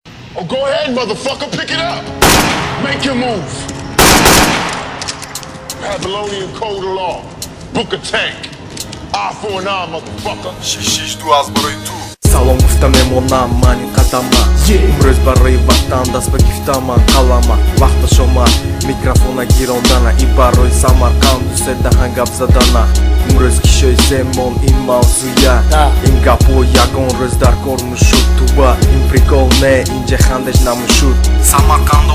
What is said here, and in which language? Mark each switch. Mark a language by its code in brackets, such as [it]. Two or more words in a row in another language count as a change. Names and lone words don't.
[en] Oh, go ahead, motherfucker, pick it up. Make your move. Babylonian code of law. Book a tank. Eye for an eye, motherfucker. [tg] Шишду аз брой ту. Саломовта мемонам мани қадама Имрӯз барои ватан даст ба гифтаман қалама Вақта шома микрофона гирондана И барои Самарқанд дӯсе даҳан гап задана Имрӯз кишои семон ин мавзӯя Ин гапҳо ягон рӯз дар кор мушуд Туба ин прикол не инҷа хандеш намушуд Самарқандо